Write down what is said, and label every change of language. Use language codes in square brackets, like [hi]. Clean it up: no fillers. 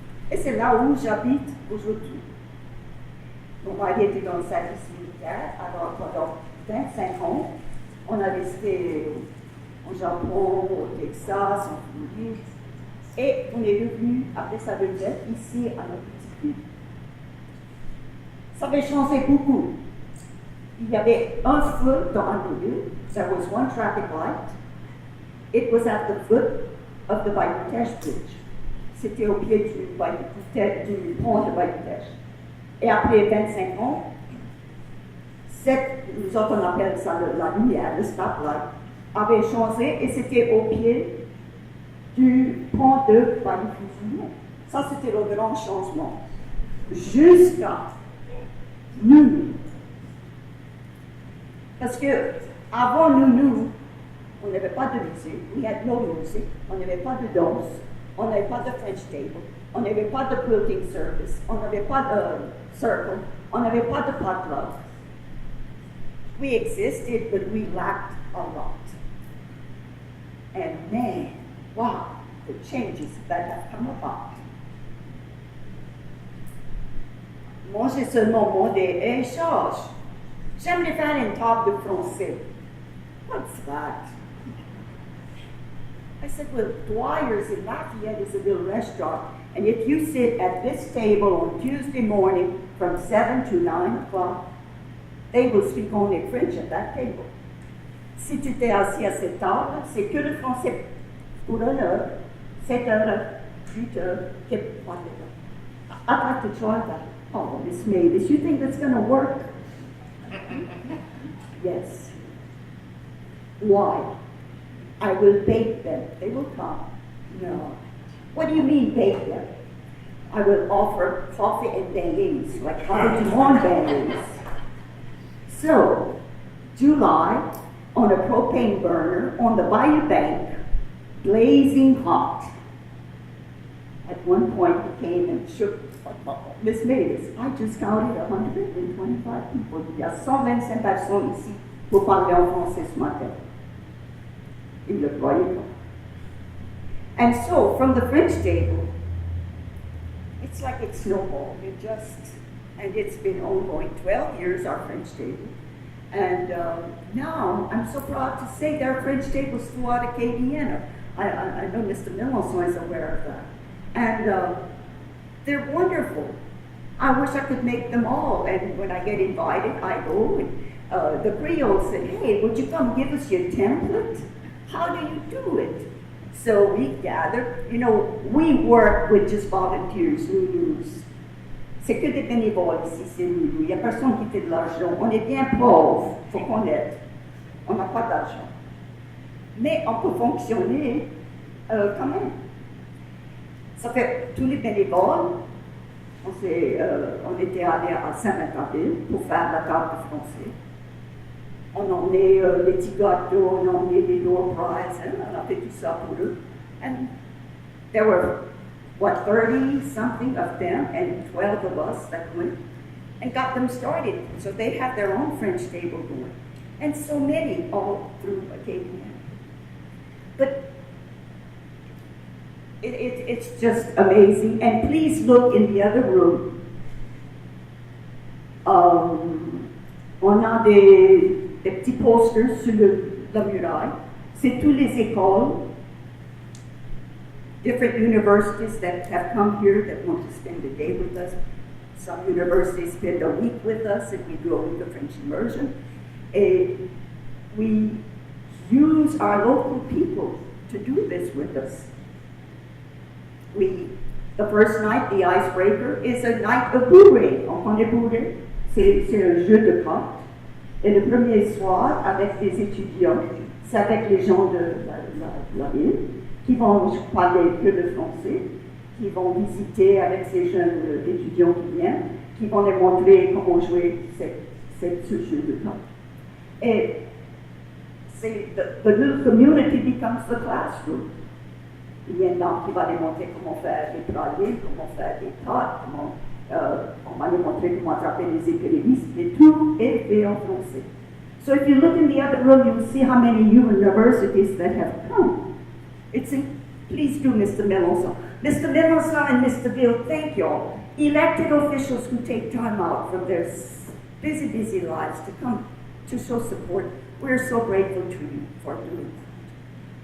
[fr] Et c'est là où j'habite aujourd'hui. Mon mari était dans le service militaire, alors pendant 25 ans, on a resté au Japon, au Texas, en Floride, et on est revenu après sa retraite ici à notre petite ville. Ça avait changé beaucoup. Il y avait un feu dans Arnaudville. [en] There was one traffic light. It was at the foot of the Bayou-Teche Bridge. [fr] C'était au pied du pont de Bayou-Teche. Et après 25 ans, nous autres on appelle ça la lumière, le stoplight, avait changé et c'était au pied du pont de Markusen. Ça, c'était le grand changement. Jusqu'à NUNU. Parce que avant NUNU, on n'avait pas de musique, [en] we had no music, [fr] on n'avait pas de danse, on n'avait pas de French table, on n'avait pas de quilting service, on n'avait pas de circle, on n'avait pas de potluck. [en] We existed, but we lacked a lot. And man, wow, the changes that have come about. [fr] Moi, j'ai seulement demandé, hey, Georges, j'aimerais faire une table de français. [en] What's that? I said, well, Dwyer's in Lafayette is a little restaurant, and if you sit at this table on Tuesday morning from 7 to 9 o'clock, they will speak only French at that table. [fr] Si tu t'es assis à cette table, c'est que le français pour 1 heure, 7 heures, 8 heures, whatever. [en] I'd like to try that. Oh, Miss Mavis, you think that's going to work? Yes. Why? I will bake them. They will come. No. What do you mean bake them? I will offer coffee and beignets, like coffee to on beignets. So, July, on a propane burner, on the bayou bank, blazing hot. At one point, he came and shook Miss Mavis. I just counted 125 people. [fr] Il y a 125 personnes ici pour parler en français ce matin. Il le croyait pas. [en] And so, from the French table, it's like it snowballed. And it's been ongoing 12 years, our French table. And now, I'm so proud to say there are French tables throughout Acadiana. I know Mr. Millenson is aware of that. And they're wonderful. I wish I could make them all. And when I get invited, I go. And the Creole said, hey, would you come give us your template? How do you do it? So we gather. You know, we work with just volunteers, NUNUs. [fr] C'est que des bénévoles ici, c'est NUNU. Il n'y a personne qui fait de l'argent. On est bien pauvres, il faut qu'on aide. On n'a pas d'argent. Mais on peut fonctionner quand même. Ça fait tous les bénévoles. On était allé à Arnaudville pour faire la table de français. On a emmené les petits gâteaux, on a emmené les door prizes, on a fait tout ça pour eux. [en] And there were, 30-something of them and 12 of us that went and got them started. So they have their own French table going. And so many all through Acadia. But it's just amazing. And please look in the other room. [fr] On a des petits posters sur la muraille. C'est toutes les écoles, [en] different universities that have come here that want to spend a day with us. Some universities spend a week with us and we do a week of French immersion. And we use our local people to do this with us. The first night, the icebreaker, is a night of bourrée. [fr] On connaît bourrée? C'est un jeu de cartes. Et le premier soir, avec des étudiants, c'est avec les gens de la ville, qui vont parler que le français, qui vont visiter avec ces jeunes étudiants qui viennent, qui vont les montrer comment jouer ce jeu de cartes. [en] Et the little community becomes the classroom. [fr] Il y a un homme qui va les montrer comment faire des pralines, comment faire des tartes, on va les montrer comment attraper les épilémistes, mais tout est fait en français. [en] So if you look in the other room, you will see how many universities that have come. Please do, Mr. Millenson. Mr. Millenson and Mr. Bill, thank you all. Elected officials who take time out from their busy, busy lives to come to show support, we're so grateful to you for doing that.